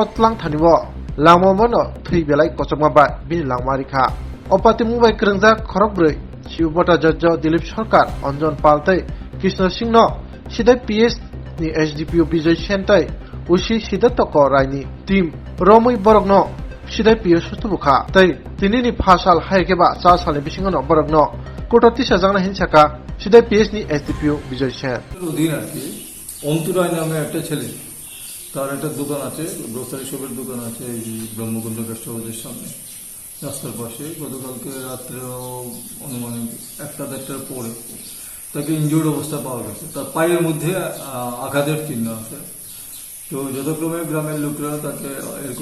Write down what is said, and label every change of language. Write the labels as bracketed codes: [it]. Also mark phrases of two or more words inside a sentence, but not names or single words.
[trp] तलां थानिबो लामो बनो थै बेलाय कचकमाबा बिनि लांमारिखा अपाति मुंबाई करंजा खरकब्रै शिवबटा जज दिलीप सरकार अंजन पालतै कृष्ण सिंह सिदै पीएस नि एसडीपीओ विजय सेनतै उसी सिदै तक रायनि टीम रमै बरगनो सिदै पीएस सुथुबुखा तै तिनिनि फासाल हायकेबा चा सालनि बिसिंगनो बरगनो कोटति सजांना हिंसाका सिदै पीएस नि एसडीपीओ विजय सेन [bn] অধীন আর কি অন্তরায় নামে একটা ছেলে তার একটা দোকান আছে [en] grocery shop's [bn] দোকান আছে এই ব্রহ্মকুণ্ড গেস্ট হাউসের সামনে রাস্তার পাশে গতকালকে রাত্রে অনুমানিক 1-1:30টার পরে তাকে ইনজুর্ড অবস্থা পাওয়া গেছে তার পায়ের মধ্যে আঘাতের চিহ্ন আছে তো যথাক্রমে গ্রামের লোকরা তাকে এরকম